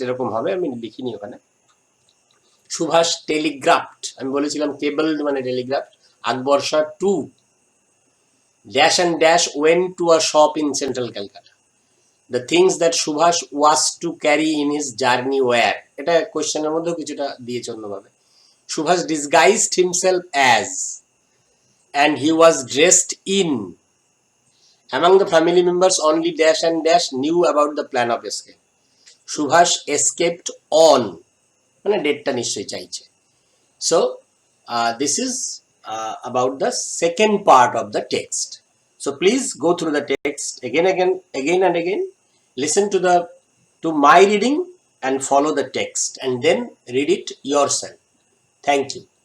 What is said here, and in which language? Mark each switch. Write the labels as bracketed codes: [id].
[bn] এরকম হবে, আমি লিখিনি ওখানে। সুভাষ টেলিগ্রাফড, আমি বলেছিলাম কেবলড মানে Telegraph. [en] Akbar Shah to dash and dash went to a shop in central Calcutta. The things that Subhash was to carry in his journey were, [bn] এটা কোয়েশ্চেনের মধ্যেও কিছুটা দিয়েছে অন্যভাবে। [en] Subhash disguised himself as and he was dressed in. Among the family members only dash and dash knew about the plan of escape. Subhash escaped on, [bn] মানে ডেটটা নিশ্চয়ই চাইছে। [en] So this is about the second part of the text. So please go through the text again and again. Listen to my reading and follow the text and then read it yourself. Thank you.